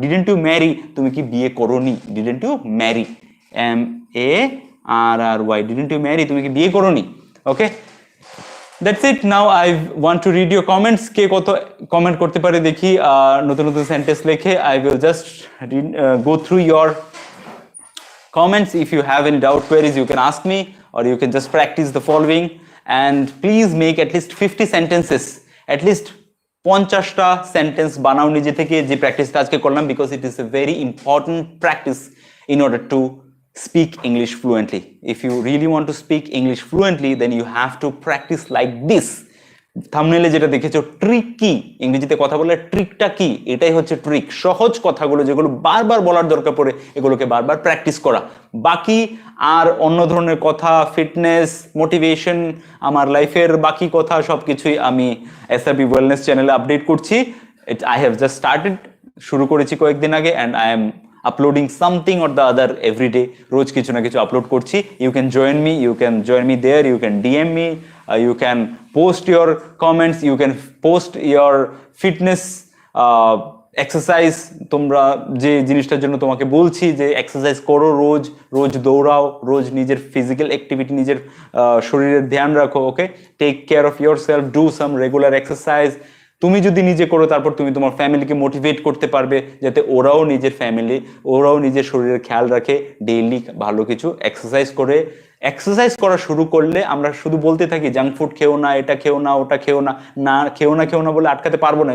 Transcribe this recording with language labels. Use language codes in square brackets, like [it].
[en] didn't you marry, [bn] তুমি কি বিয়ে করোনি, [en] Didn't you marry, MARRY, didn't you marry, তুমি কি বিয়ে করোনি। Okay, that's it. Now I want to read your comments. [bn] কে কত কমেন্ট করতে পারে দেখি, নতুন নতুন সেন্টেন্স লেখে। [en] I will just go through your comments. If you have any doubt, queries, you can ask me, or you can just practice the following, and please make at least 50 sentences, at least [bn] 50টা sentence বানাও নিজে থেকে, যে প্র্যাকটিসটা আজকে করলাম, [en] Because it is a very important practice in order to speak English fluently. If you really want to speak English fluently, then you have to practice like this. [bn] থাম্বনেইলে যেটা দেখেছো, trick কি, ইংরেজিতে কথা বলার ট্রিকটা কি, এটাই হচ্ছে ট্রিক। সহজ কথাগুলো যেগুলো বারবার বলার দরকার পড়ে, এগুলোকে বারবার প্র্যাকটিস করা। বাকি আর অন্য ধরনের কথা, ফিটনেস, মোটিভেশন, আমার লাইফের বাকি কথা সবকিছুই আমি SRB ওয়েলনেস চ্যানেলে আপডেট করছি। [en] I have just started, [bn] শুরু করেছি কয়েকদিন আগে, [en] And I am uploading something or the other every day. [bn] রোজ কিছু না কিছু আপলোড করছি। [en] You can join me there, you can DM me, you can post your comments, you can post your fitness exercise. [bn] তোমরা যে জিনিসটার জন্য তোমাকে বলছি যে এক্সারসাইজ করো, রোজ দৌড়াও, রোজ নিজের ফিজিক্যাল অ্যাক্টিভিটি, নিজের শরীরের ধ্যান রাখো। [en] Okay, take care of your self, do some regular exercise. [bn] তুমি যদি নিজে করো, তারপর তুমি তোমার ফ্যামিলিকে মোটিভেট করতে পারবে, যাতে ওরাও নিজের শরীরের খেয়াল রাখে, ডেইলি ভালো কিছু এক্সারসাইজ করা শুরু করলে আমরা শুধু বলতে থাকি জাঙ্ক ফুড খেও না, এটা খেও না, ওটা খেও না, খেও না বলে আটকাতে পারবো না।